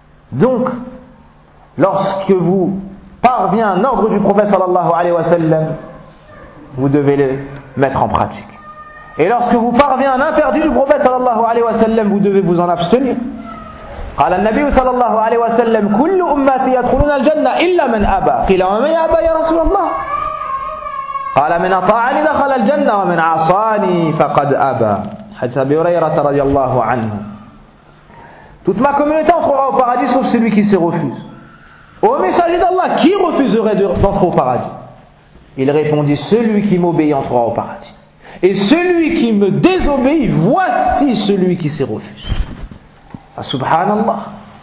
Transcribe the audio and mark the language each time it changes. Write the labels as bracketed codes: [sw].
[fr] Donc, lorsque vous parvient un ordre du prophète sallallahu alayhi wa sallam, vous devez le mettre en pratique. Et lorsque vous parvient un interdit du prophète sallallahu alayhi wa sallam, vous devez vous en abstenir. [ar] قال النبي صلى الله عليه وسلم كل أمتي يدخلون الجنة إلا من أبى قيل ومن أبى يا رسول الله قال من أطاعني دخل الجنة ومن عصاني فقد أبى حديث أبي هريرة رضي الله عنه. [fr] Toute ma communauté entrera au paradis sauf celui qui se refuse. Au messager d'Allah, qui refuserait d'entrer au paradis? Il répondit: celui qui m'obéit entrera au paradis, et celui qui me désobéit, voici celui qui se refuse. Subhanallah.